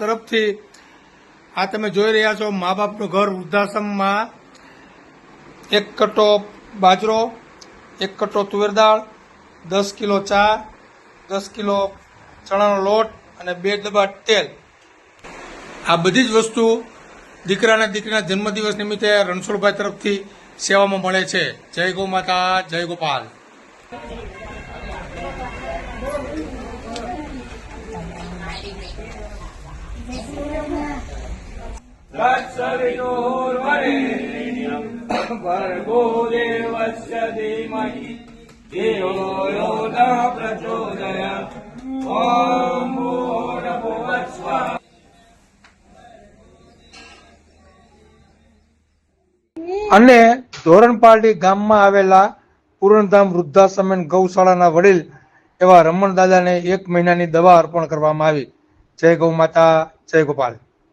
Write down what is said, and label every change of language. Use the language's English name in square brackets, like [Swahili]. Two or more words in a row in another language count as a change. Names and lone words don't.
[Gujarati] તરફથી આ તમે જોઈ રહ્યા છો મા બાપનું ઘર વૃદ્ધાશ્રમમાં 1 કટ્ટો બાજરો, 1 કટ્ટો તુવેર દાળ, 10 કિલો ચા, 10 કિલો ચણાનો લોટ અને 2 ડબ્બા તેલ, આ બધી જ વસ્તુ દીકરા અને દીકરીના જન્મદિવસ નિમિત્તે રણછોડભાઈ તરફથી સેવામાં મળે છે. જય ગૌ માતા, જય ગોપાલ. [Sanskrit] भर्गो देवस्य धीमहि धियो यो नः प्रचोदयात्. ॐ भूर्भुवः स्वः. [Gujarati] અને ધોરણપાલડી ગામમાં આવેલા પૂરણધામ વૃદ્ધાશ્રમ અને ગૌશાળાના વડીલ એવા રમણ દાદાને 1 મહિનાની દવા અર્પણ કરવામાં આવી. જય ગૌ માતા, જય ગોપાલ.